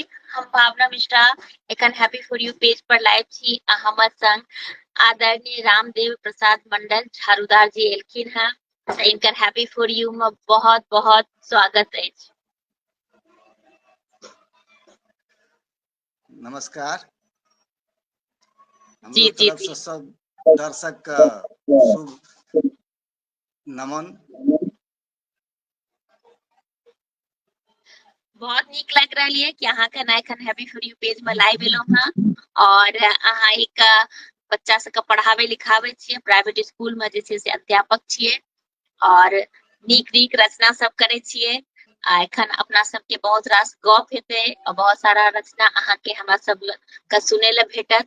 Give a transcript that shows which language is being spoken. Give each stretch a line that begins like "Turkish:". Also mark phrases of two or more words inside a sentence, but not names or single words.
Maithili: हम भावना मिश्रा एखन हैप्पी फॉर यू पेज पर लाइव छी आ हमर संग आदरणीय रामदेव प्रसाद मंडल झारूदार जी एलखिन हैं तऽ इनकर हैप्पी फॉर यू में बहुत बहुत स्वागत है। नमस्कार। जी हमरो जी तरफ जी से सब दर्शक का शुभ नमन। बहुत नीक लग रहा है कि अहाँ के एखन हैप्पी फॉर यू पेज में लाइव एलो हैं और अहाँ एक बच्चा सबके पढ़ावे लिखावे छियै
English: private school
Maithili: में जे छै से अध्यापक छियै और नीक रचना सब करे छियै। आ एखन अपना सबके बहुत रास गप हेतै और बहुत सारा रचना अहाँ के हमरा सब के सुनै ले भेटत।